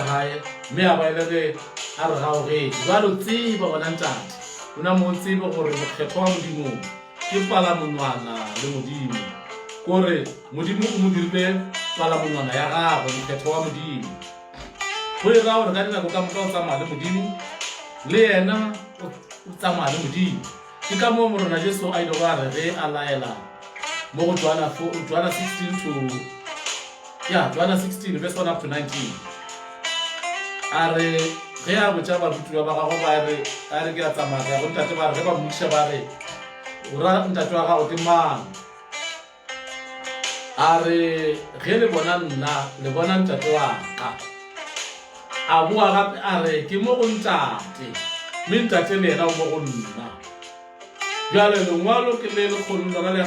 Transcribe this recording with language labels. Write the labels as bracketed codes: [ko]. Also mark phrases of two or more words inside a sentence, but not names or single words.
[nso] gae mme a baelege a re gaogetše jalo tseba bona ntate o na mo tsebe gore mokgetho wa modimo ke palamonwana le modimo kore modimo o mo dirile palamonwana ya gagwe mokgetho wa modimo go e ra gore ka dinako ka moka o tsamaya le modimo le yena o tsamaya le modimo ke ka moo morena Jesu a ile go a re ge a laela mo go Johana 16 [en] verse 1 up to 19 [nso] a re ge a botša barutiwa ba gago ba re a re ke a tsamaya ka go ntate ba re ge ba modiša ba re ora ntate wa gago ke mang a re ge le bona nna le bona ntate wa ka a boa gape a re ke mo go ntate mme ntate le yena o mo go nna jale lengwalo ke le lekgono lona le